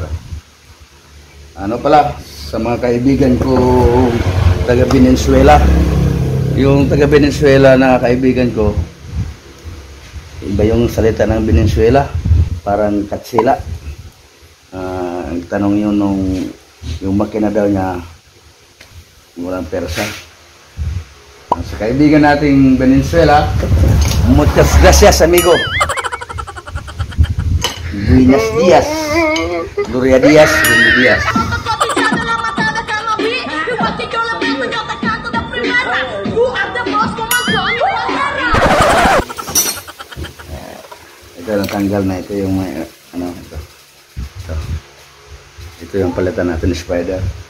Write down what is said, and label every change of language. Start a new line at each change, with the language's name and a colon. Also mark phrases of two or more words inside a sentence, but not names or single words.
Filipino: Ano pala, sa mga kaibigan ko taga Venezuela, yung taga Venezuela na kaibigan ko, iba yung salita ng Venezuela, parang katsila. Ang tanong yun yung makina daw niya, walang persa. Sa kaibigan nating Venezuela,
Spanish: muchas gracias, amigo. Buenos días. Gloria Díaz, Buenos días.
Filipino: Ito natanggal na ito yung ito. Ito yung palitan natin ng spider.